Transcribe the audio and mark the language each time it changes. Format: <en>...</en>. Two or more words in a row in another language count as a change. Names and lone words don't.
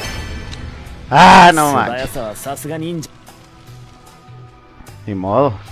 <es>Ah, no manches.</es> <ja>速さはさすが忍者。</ja> <es>Ni modo.</es>